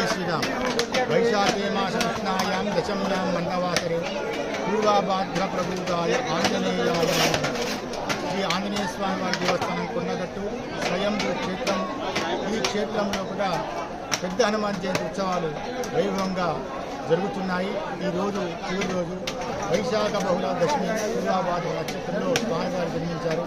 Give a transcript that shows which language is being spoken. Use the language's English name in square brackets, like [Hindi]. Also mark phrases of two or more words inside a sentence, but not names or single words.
[Sanskrit] प्रतीक्षायां वैशाखे मासकृष्णायां दशम्यां मण्डवासरे पूर्वाभाद्रप्रभूताय आञ्जनेयाय नमः। [Telugu] శ్రీ ఆంజనేయ స్వామి వారి దేవస్థానం కొండగట్టు స్వయంభూ క్షేత్రం. ఈ క్షేత్రంలో కూడా పెద్ద హనుమాన్ జయంతి ఉత్సవాలు వైభవంగా జరుగుతున్నాయి. ఈరోజు చివరి రోజు వైశాఖ బహుళ దశమి పూర్వాభాద్ర నక్షత్రంలో స్వామివారు జన్మించారు.